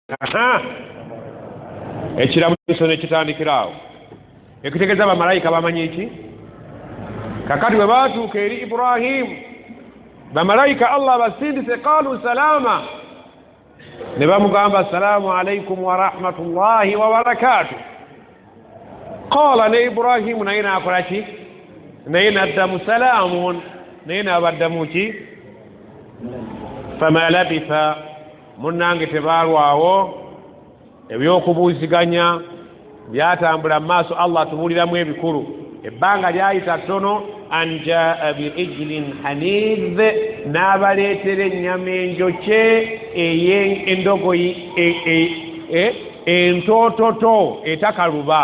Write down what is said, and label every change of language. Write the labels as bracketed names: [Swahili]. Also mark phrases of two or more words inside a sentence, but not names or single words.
[Ganda] Ekiramuso ne kitandikirawo ekitegeeza bamalayika bamanyi ki kakati bwe baatuuka eri Ibrahimu bamalayika Allah basindise [Arabic] قالوا سلاما [Ganda] ne bamugamba [Arabic] السلام عليكم ورحمة الله وبركاته. [Ganda] Qaala ne Ibrahimu naye naakola ki naye naddamu salaamun naye naabaddamu ki [Arabic] فما لبث [Ganda] munnange tebaalwawo ebyokubuuziganya byatambula mu maaso Allah tubuuliramu ebikulu ebbanga lyayita ttono [Arabic] أن جاء بعجل حنيذ [Ganda] n'abaleetera ennyama enjokye ey'endogoyi entoototo etakaluba.